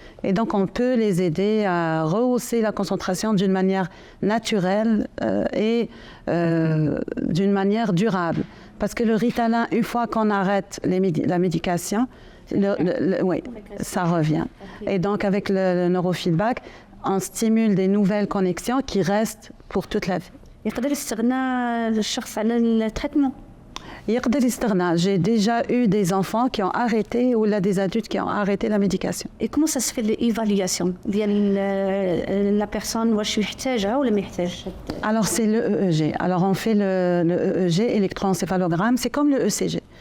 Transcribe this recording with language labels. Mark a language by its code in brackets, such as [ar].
[fr] Et donc, on peut les aider à rehausser la concentration d'une manière naturelle et d'une manière durable. Parce que le Ritalin, une fois qu'on arrête la médication, oui, ça revient. Et donc, avec le neurofeedback, on stimule des nouvelles connexions qui restent pour toute la vie. [ar] يقدر يستغنى الشخص على التريتمون؟ يقدر يستغنى. [fr] J'ai déjà eu des enfants qui ont arrêté ou là des adultes qui ont arrêté la médication. Et comment ça se fait l'évaluation ديال la personne [ar] واش يحتاجها ولا ما يحتاجش؟ [fr] Alors c'est le EEG. Alors on fait le EEG, électroencéphalogramme, c'est comme le ECG.